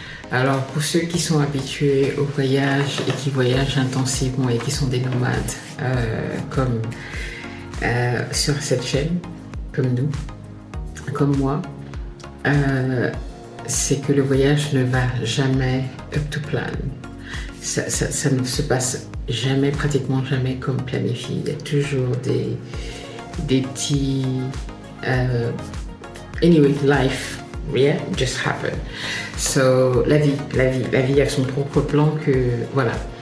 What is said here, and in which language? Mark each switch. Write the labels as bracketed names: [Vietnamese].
[French] Alors pour ceux qui sont habitués au voyage et qui voyagent intensivement et qui sont des nomades comme sur cette chaîne, comme nous, comme moi, c'est que le voyage ne va jamais [English] up to plan. [French] Ça ne se passe jamais, pratiquement jamais comme planifié. Il y a toujours des petits... [English] anyway, life, yeah, just happen. So, [French] la vie a son propre plan que, voilà.